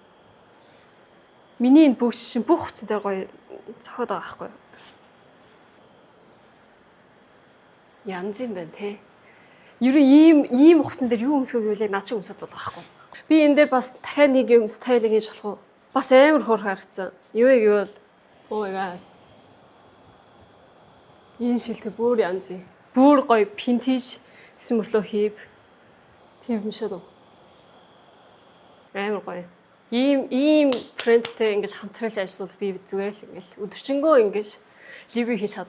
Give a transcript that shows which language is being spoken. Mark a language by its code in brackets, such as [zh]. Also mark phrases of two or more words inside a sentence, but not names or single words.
[mn] Миний энэ бүх хувцсан дээр гоё цохоод байгаа байхгүй юу? Янз юм байна те. Ер нь ийм хувцсан дээр юу өмсгөө гэвэл яг над шиг өмсөд байгаа байхгүй юу? Би энэ дээр бас дахиад нэг юм стайлинг хийж болох уу? Бас амар хөр харагдсан. Юу вэ гэвэл [en] oh my god. [mn] Энэ шилдэг бүр янз юм. Бүр гоё vintage гэсэн мөрлөө хийв. Тийм юм шиг үү? Амар гоё. Ийм трендтэй ингэж хамтралж ажиллавал би зүгээр л ингээл өдөржингөө ингэж ливи хийж чадна.